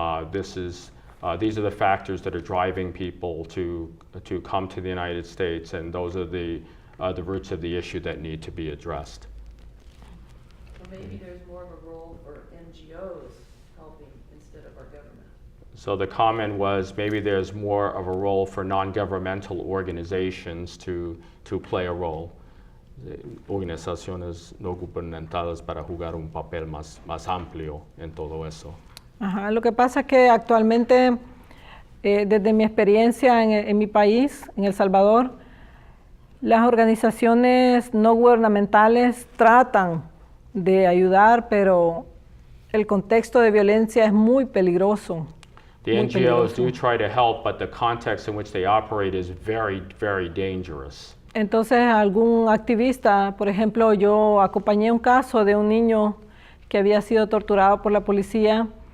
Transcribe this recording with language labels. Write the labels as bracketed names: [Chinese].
[English] These are the factors that are driving people to come to the United States, and those are the roots of the issue that need to be addressed. So maybe there's more of a role for NGOs helping instead of our government. So the comment was maybe there's more of a role for non-governmental organizations to play a role. [Spanish] Organizaciones no gubernamentales para jugar un papel más amplio en todo eso. Ajá, lo que pasa es que actualmente, desde mi experiencia en mi país, en El Salvador, las organizaciones no gubernamentales tratan de ayudar, pero el contexto de violencia es muy peligroso. [English] The NGOs do try to help, but the context in which they operate is very, very dangerous. [Spanish] Entonces, algún activista, por ejemplo, yo acompañé un caso de un niño que había sido torturado por la policía.